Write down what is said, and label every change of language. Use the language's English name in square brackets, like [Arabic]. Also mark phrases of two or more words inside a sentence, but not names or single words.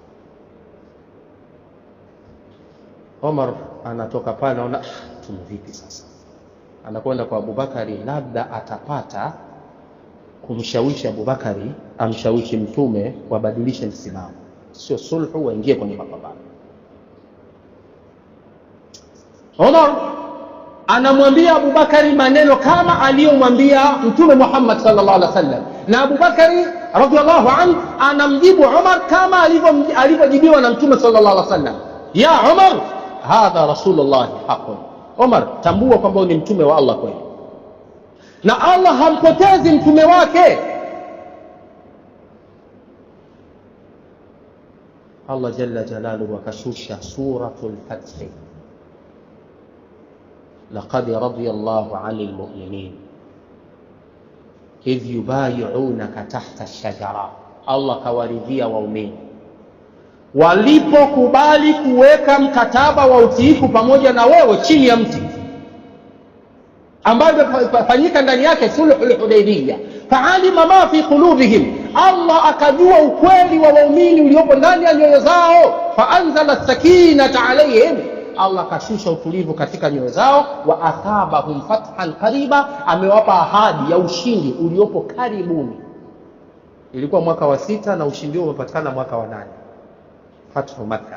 [Swahili] Umar anatoka pale, anaona tumevipi sasa, anakwenda kwa Abubakari, labda atapata kumshawishi Abubakari amshawishi Mtume wabadilishe msimamo, sio sulhu, waingie kwenye mapambano. Umar anamwambia Abubakari maneno kama aliyomwambia Mtume Muhammad [Arabic] صلى الله عليه وسلم, [Swahili] na Abubakari [Arabic] رضي الله عنه [Swahili] anamjibu Umar kama alivyojibiwa na Mtume [Arabic] صلى الله عليه وسلم, يا عمر، هذا رسول الله حقا. [Swahili] Umar, tambua kwamba ni mtume wa Allah kweli, na Allah hampotezi mtume wake. Allah [Arabic] جل جلاله [Swahili] akashusha suratul Fath, [Arabic] لقد رضي الله عن المؤمنين إذ يبايعونك تحت الشجرة. [Swahili] Allah kawaridhia waumini walipokubali kuweka mkataba wa utiifu pamoja na wewe chini ya mti, ambayo fanyika ndani yake sulhul Hudaybiyah. [Arabic] فعلم ما في قلوبهم, [Swahili] Allah akajua ukweli wa waumini uliopo ndani ya nyoyo zao. [Arabic] فأنزل السكينة عليهم, [Swahili] Allah kashusha utulivu katika nyoyo zao. [Arabic] وأثابهم فتحا قريبا, [Swahili] amewapa ahadi ya ushindi uliopo karibuni. Ilikuwa mwaka wa 6 na ushindi huo umepatikana mwaka wa 8, Fathu Makkah.